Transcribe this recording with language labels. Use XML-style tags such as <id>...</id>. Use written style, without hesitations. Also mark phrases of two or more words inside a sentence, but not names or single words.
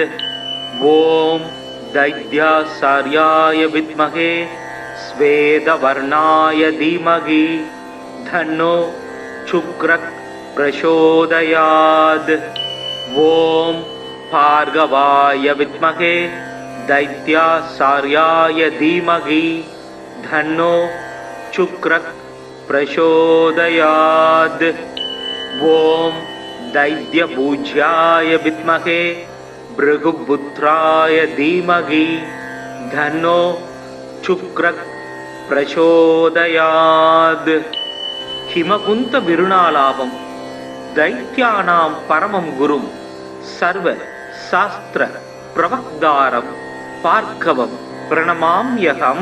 <sa>ओम् दैत्याचार्याय विद्महे श्वेतवर्णाय धीमहि तन्नो शुक्रः प्रचोदयात्. ओम् भार्गवाय विद्महे दैत्याचार्याय धीमहि तन्नो शुक्रः प्रचोदयात्. ஓம் दैत्यपूज्याय विद्महे भृगुपुत्राय धीमहि धन्नो शुक्रः प्रचोदयात्. हिमकुंत विरुणालाभं दैत्यानां परमं गुरुं सर्व शास्त्र प्रवक्तारं पार्कवं प्रणमाम्यहं.</sa>